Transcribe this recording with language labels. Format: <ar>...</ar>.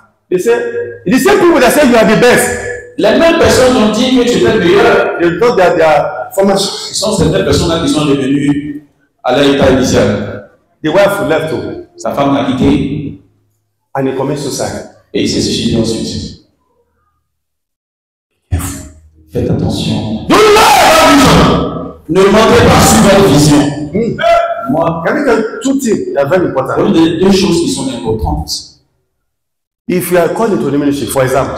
<en>they say, the same people that say you are the best,</en> <fr>les mêmes personnes ont dit que tu es le meilleur.</fr> <en>they thought that they are former.</en> <fr>Ce sont ces mêmes personnes-là qui sont devenues à leur état initial.</fr> <en>The wife left too,</en> <fr>Sa femme l'a quitté</fr> <en>and he commits suicide.</en> <fr>et il s'est suicidé ensuite. Faites attention.</fr> <en>Don't lie!</en> <fr>Ne mentez pas sur votre vision. Moi,</fr> <en>Can I tell you 2 things that are very important?</en> <fr>une des 2 choses qui sont importantes.</fr> <en>If you are called into the ministry, for example,</en>